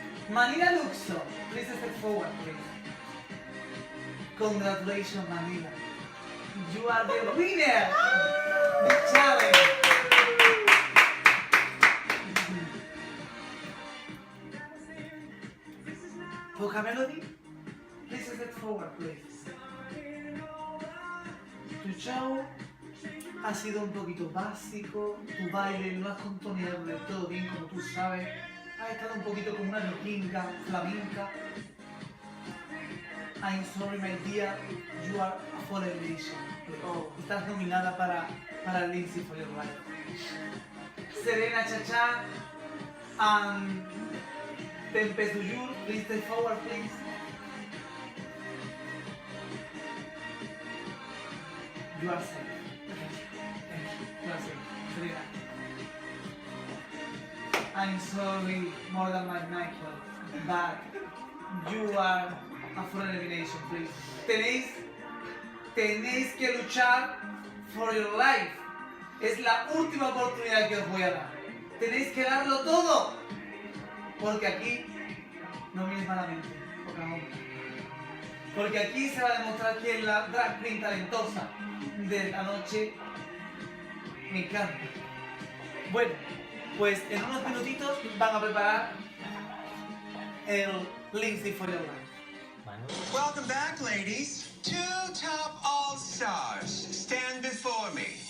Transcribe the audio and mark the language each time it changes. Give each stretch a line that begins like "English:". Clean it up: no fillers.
English: Manila Luxo, please step forward, please. Congratulations, Manila. You are the winner! The challenge! Poca Melody, please step forward, please.
Spanish: Tu show ha sido un poquito básico, tu baile no has contoneado del todo bien, como tú sabes. Has estado un poquito como una vikinga, flamenca.
English: I'm sorry, my dear, you are for elimination. Oh.
Spanish: Estás nominada para el Lindsay for Your Life.
English: Serena Chacha and Tempest Duyur, please step forward, please. You are safe. Thank you. You are safe. Serena. I'm sorry, Morgan McMichael, but you are for elimination, please.
Spanish: Tenéis que luchar
English: for your life.
Spanish: Es la última oportunidad que os voy a dar. Tenéis que darlo todo. Porque aquí no mires malamente, porque aquí se va a demostrar quién es la drag queen talentosa de la noche. Me encanta. Bueno, pues en unos minutitos van a preparar el Lindsay for Your Life.
English: Welcome back, ladies. Two top all-stars stand before me.